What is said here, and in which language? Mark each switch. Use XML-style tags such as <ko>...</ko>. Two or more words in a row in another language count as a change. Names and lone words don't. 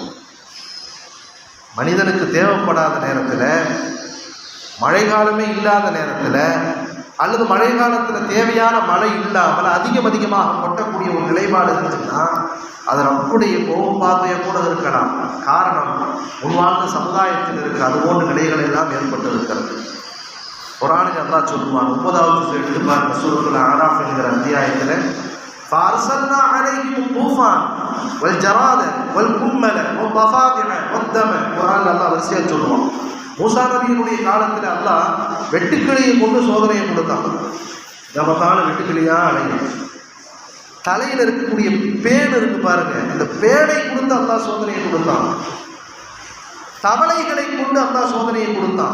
<ta>மனிதனுக்கு தேவைப்படாத நேரத்தில், மழை காலமே இல்லாத நேரத்தில், அல்லது மழை காலத்தில் தேவையான மழை இல்லாமல் அதிகமாக கொட்டக்கூடிய ஒரு நிலைப்பாடு இருந்துச்சுன்னா அது ரப்புடைய கோப பார்வையை கூட இருக்கலாம். காரணம், உள்வாழ்ந்த சமுதாயத்தில் இருக்கிற அதுபோன்ற நிலைகள் எல்லாம் ஏற்பட்டு இருக்கிறது. குர்ஆனில் அல்லாஹ் சொல்லுவான், 9வது எடுத்து பாருங்க, சூரத்துல் அராஃப் என்கிற அத்தியாயத்தில்,</ta> <ar>فَأَرْسَلْنَا عَلَيْهِمُ الطُّوفَانَ وَالْجَرَادَ وَالْقُمَّلَ وَالضَّفَادِعَ وَالدَّمَ.</ar> <ta>குர்ஆனில் அல்லாஹ் வரிசையாக சொல்லுவான். மூசா நபியினுடைய காலத்தில் அல்லாஹ் வெட்டுக்கிளியை கொண்டு சோதனையை கொடுத்தான். நமக்கான வெட்டுக்கிளியா அலையும். தலையில் இருக்கக்கூடிய பேன் இருக்கு பாருங்க, இந்த பேனை கொடுத்து அல்லாஹ் சோதனையை கொடுத்தான். தவளைகளை கொண்டு அல்லாஹ் சோதனையை கொடுத்தான்.</ta>